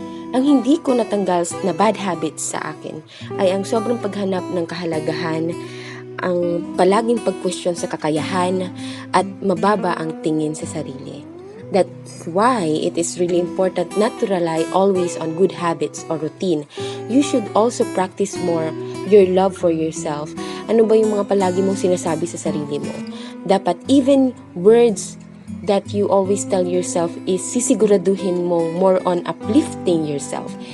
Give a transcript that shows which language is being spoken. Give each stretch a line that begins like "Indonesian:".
Filipino: Ang hindi ko natanggal na bad habits sa akin ay ang sobrang paghanap ng kahalagahan, ang palaging pag-question sa kakayahan, at mababa ang tingin sa sarili.
English: That's why it is really important not to rely always on good habits or routine. You should also practice more your love for yourself.
Filipino: Ano ba yung mga palagi mong sinasabi sa sarili mo? Dapat
English: even words that you always tell yourself is
Filipino: sisiguraduhin mo
English: more on uplifting yourself.